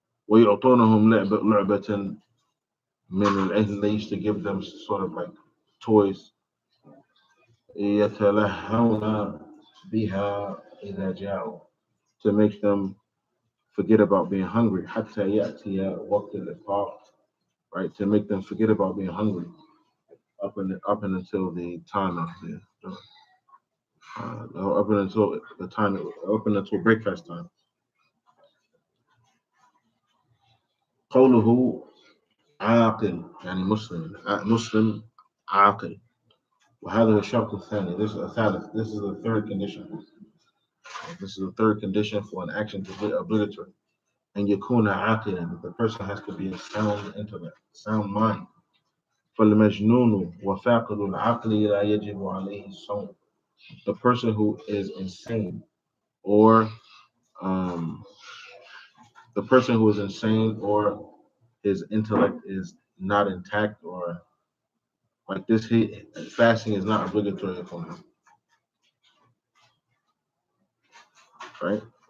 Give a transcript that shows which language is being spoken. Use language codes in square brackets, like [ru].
[ar] ويعطونهم لعبة من العهد, [en] they used to give them sort of like toys. [ar] يتلهون بها إذا جاءوا, [en] to make them forget about being hungry. [ar] حتى يأتي وقت الإفطار, right? [en] To make them forget about being hungry up and until the time of up until breakfast time. [ar] قوله عاقل يعني مسلم عاقل. وهذا هو الشرط الثاني. [en] This is the third condition. This is the third condition for an action to be obligatory. And [ar] يكون عاقلا, [en] the person has to be a sound intellect, sound mind. [ar] فالمجنون وفاقد العقل لا يجب عليه الصوم. [en] The person who is insane, or the person who is insane, or his intellect is not intact, or like this, fasting is not obligatory upon him, right?